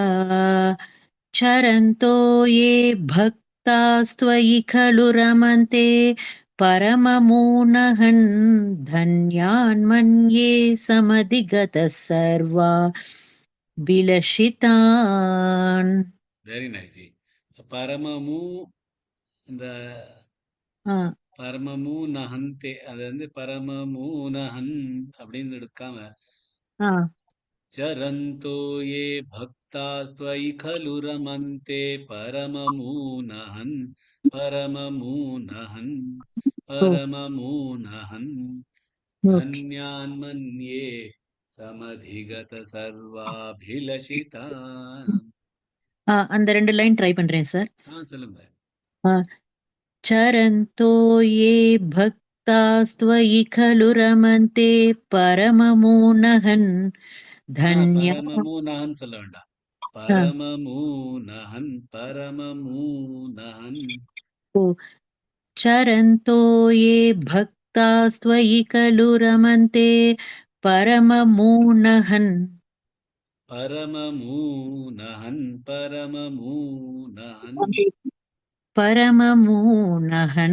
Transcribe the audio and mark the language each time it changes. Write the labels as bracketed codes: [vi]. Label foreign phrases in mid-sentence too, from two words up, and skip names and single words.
[sa] चरन्तो ये भक्तास्त्वयि खलु रमन्ते परममूनहन् धन्यान् मन्ये समधिगतः सर्वा विलसितान्. [en] Very nice. [sa] பரமமு இந்த परममु नहन्ते, [ta] அது வந்து [sa] परममु नहन् [ta] அப்படின்னு எடுக்காம [sa] चरन्तो ये भक्तास्त्वयि खलु रमन्ते परममूनहन् परममूनहन् परममूनहन् धन्यान् मन्ये समधिगत सर्वाभिलषितान्. [ta] அந்த 2 லைன் ட்ரை பண்றேன் சார். சொல்லுங்க. [sa] चरन्तो ये भक्तास्त्वयि खलु रमन्ते परममूनहन् धन्या [ta] பரமமூனஹன் சொல்ல வேண்டாம். [sa] परममूनहन् परममूनहन्. ओ चरन्तो ये भक्तास्त्वयि खलु रमन्ते परममूनहन् परममूनहन् परममूनहन्. परममूनहन्